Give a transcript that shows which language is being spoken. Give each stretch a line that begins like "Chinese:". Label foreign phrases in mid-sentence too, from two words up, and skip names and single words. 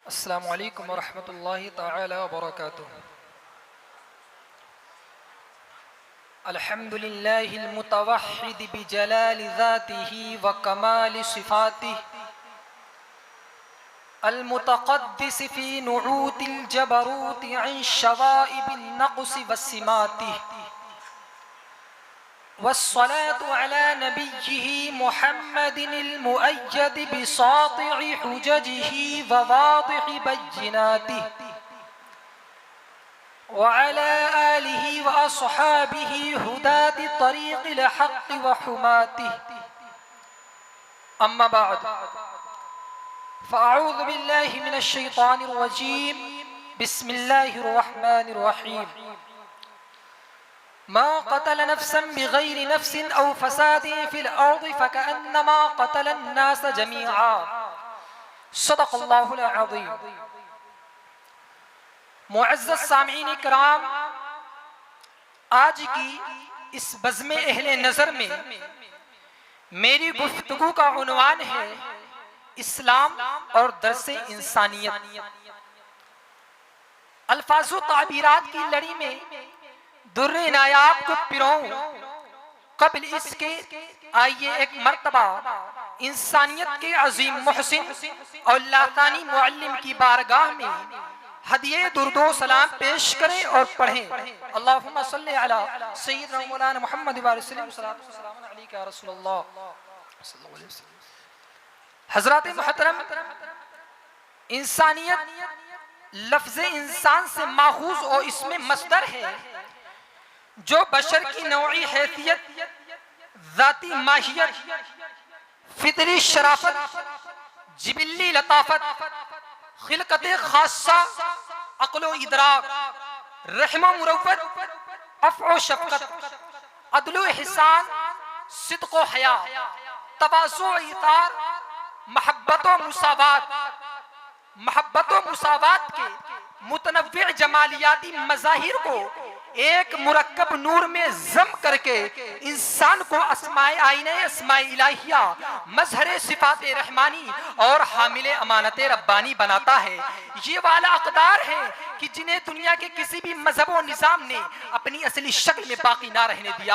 Arabic: السلام عليكم ورحمة الله تعالى وبركاته. الحمد لله المتوحد بجلال ذاته وكمال صفاته المتقدس في نعوت الجبروت عن شوائب النقص وسماته والصلاة على نبيه محمد المؤيد بساطع حججه وواضح بيناته وعلى آله وأصحابه هداة طريق الحق وحماته. أما بعد فأعوذ بالله من الشيطان الرجيم. بسم الله الرحمن الرحيم۔ من قتل نفسا بغير نفس أو فساد في الأرض فكأنما قتل الناس جميعا. صدق الله العظيم.
Urdu: معزز سامعین کرام، آج کی اس بزم اہل نظر میں میری گفتگو کا عنوان ہے اسلام اور درس انسانیت. الفاظ و تعبیرات کی لڑی میں در نایاب کو پروؤں قبل اس کے آئیے ایک مرتبہ انسانیت کے عظیم محسن اور لاثانی معلم کی بارگاہ میں ہدیہ درود و سلام پیش کریں اور پڑھیں.
Arabic: اللهم صل على سيدنا مولانا محمد وسلم عليك يا رسول الله.
Urdu: حضرات محترم، انسانیت لفظ انسان سے ماخوذ اور اس میں مصدر ہے جو بشر کی نوعی حیثیت، ذاتی ماہیت، فطری شرافت، جبلی لطافت، خلقت خاصہ، عقل و ادراک، رحم و مروت، عفو و شفقت، عدل و احسان، صدق و حیا، تواضع و ایثار، محبت و مساوات کے متنوع جمالیاتی مظاہر کو ایک مرکب نور میں جمع کر کے انسان کو اسمائے آئینہ اسمائے الٰہیہ، مظہر صفات رحمانی اور حامل امانت ربانی بناتا ہے. یہ والا اقدار ہے کہ جنہیں دنیا کے کسی بھی مذہب و نظام نے اپنی اصلی شکل میں باقی نہ رہنے دیا.